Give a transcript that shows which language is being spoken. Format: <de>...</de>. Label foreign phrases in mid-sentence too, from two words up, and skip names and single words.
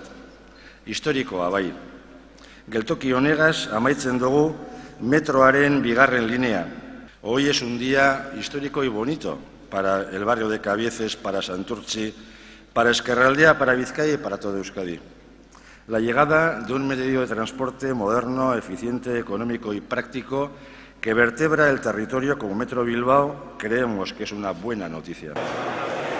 <eu>Historikoa bai. Geltoki honegaz amaitzen dugu metroaren bigarren linea.</eu> <es>Hoy es un día histórico y bonito para el barrio de Cabieces, para Santurtzi, para Ezkerraldea, para Vizcaya y para toda Euskadi. La llegada de un medio de transporte moderno, eficiente, económico y práctico que vertebra el territorio como Metro Bilbao, creemos que es una buena noticia.</es>